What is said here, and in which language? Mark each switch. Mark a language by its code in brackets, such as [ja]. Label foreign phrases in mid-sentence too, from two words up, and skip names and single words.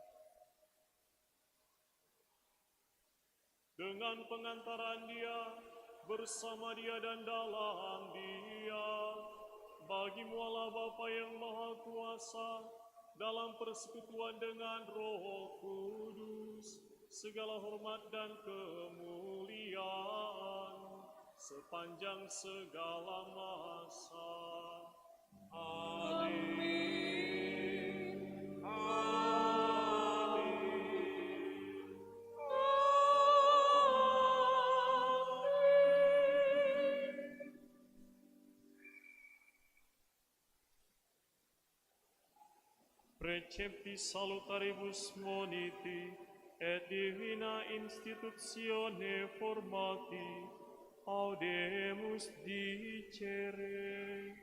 [id] Dengan pengantaran Dia, bersama Dia dan dalam Dia, bagi-Mu Allah Bapa yang Maha Kuasa, dalam persekutuan dengan Roh Kudus, segala hormat dan kemuliaan sepanjang segala masa. Amin. Amin. [la] Preceptis salutaribus moniti et divina institutione formati audemus dicere.